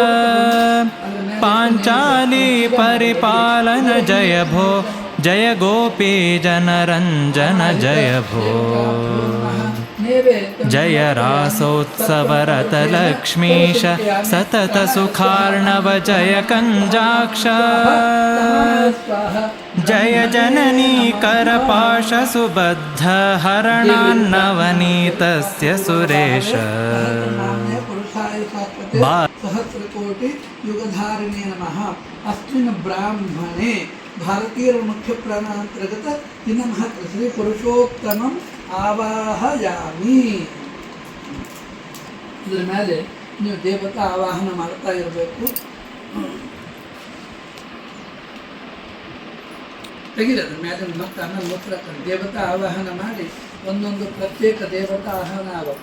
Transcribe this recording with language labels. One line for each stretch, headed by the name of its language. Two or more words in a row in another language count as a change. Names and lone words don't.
Sanskrit: ಪಾಂಚಾಲಿ ಪರಿಪಾಲನ ಜಯ ಭೋ ಜಯ ಗೋಪೀ ಜನರಂಜನ ಜಯ ಭೋ ಜಯ ರಾಸೋತ್ಸವರತ ಲಕ್ಷ್ಮೀಶ ಸತತ ಸುಖಾರ್ಣವ ಜಯ ಕಂಜಾಕ್ಷ जय जननी करपाशसुबद्ध हरणान्नवनीतस्य सुरेश सहस्रकोटि युगधारिणे नमः। अस्मिन् ब्राह्मणे भारतीय मुख्य प्राणांतर्गत नमः श्री पुरुषोत्तमं आवाहयामि।
Kannada: ಇದರ ಮೇಲೆ ನೀವು ದೇವತಾ ಆವಾಹನ ಮಾಡ್ತಾ ಇರಬೇಕು. ತೆಗಿರೋದ್ರ ಮೇಲೆ ಮತ್ತೆ ಆಮೇಲೆ ಮೂತ್ರ ದೇವತಾ ಆವಾಹನ ಮಾಡಿ ಒಂದೊಂದು ಪ್ರತ್ಯೇಕ ದೇವತಾ ಆವಾಹನ ಆಗಬೇಕು.